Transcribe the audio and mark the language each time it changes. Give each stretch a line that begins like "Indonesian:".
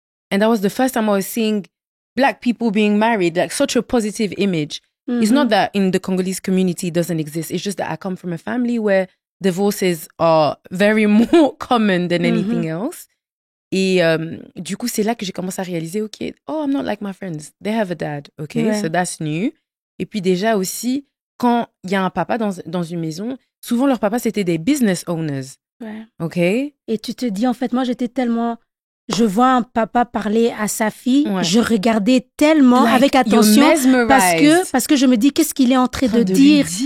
English: And that was the first time I was seeing Black people being married, like such a positive image. It's not that in the Congolese community it doesn't exist. It's just that I come from a family where divorces are very more common than anything else.
French: Et du coup, c'est là que j'ai commencé à réaliser, OK,
English: I'm not like my friends. They have a dad, OK, so that's new.
French: Et puis déjà aussi, quand il y a un papa dans une maison, souvent leurs papas, c'était des business owners. OK? Et tu te dis, en fait, moi, j'étais tellement... Je vois un papa parler à sa fille, je regardais tellement avec attention parce que je me dis qu'est-ce qu'il est en train de dire.